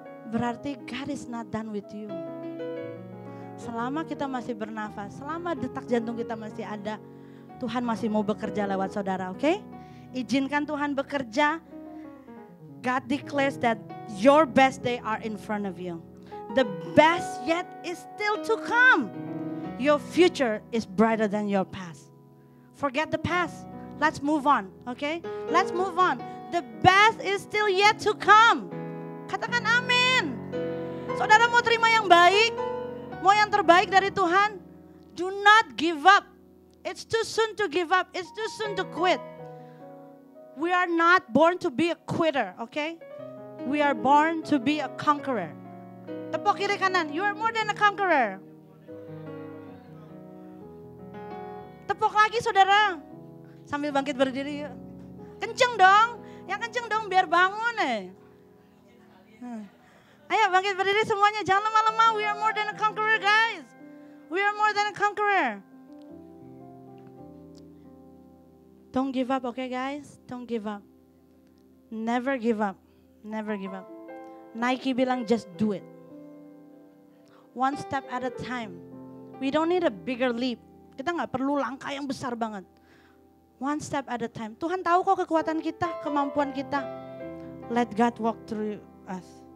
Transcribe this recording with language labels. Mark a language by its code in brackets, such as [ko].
[en] Berarti God is not done with you. [id] Selama kita masih bernafas, selama detak jantung kita masih ada, Tuhan masih mau bekerja lewat saudara, oke? Izinkan Tuhan bekerja. [en] God declares that your best day are in front of you. The best yet is still to come. Your future is brighter than your past. Forget the past. Let's move on, okay? Let's move on. The best is still yet to come. [id] Katakan amin. Saudara mau terima yang baik? Mau yang terbaik dari Tuhan? [en] Do not give up. It's too soon to give up. It's too soon to quit. We are not born to be a quitter, okay? We are born to be a conqueror. [id] Tepuk kiri kanan. [en] You are more than a conqueror. [id] Tepuk lagi saudara. Sambil bangkit berdiri yuk. Kenceng dong. Yang kenceng dong biar bangun Ayo bangkit berdiri semuanya. Jangan lemah-lemah. [en] We are more than a conqueror guys. We are more than a conqueror. Don't give up, okay guys? Don't give up. Never give up. Never give up. Nike bilang just do it. One step at a time. We don't need a bigger leap. [id] Kita gak perlu langkah yang besar banget. [en] One step at a time. [id] Tuhan tahu kok kekuatan kita, kemampuan kita. [en] Let God walk through us.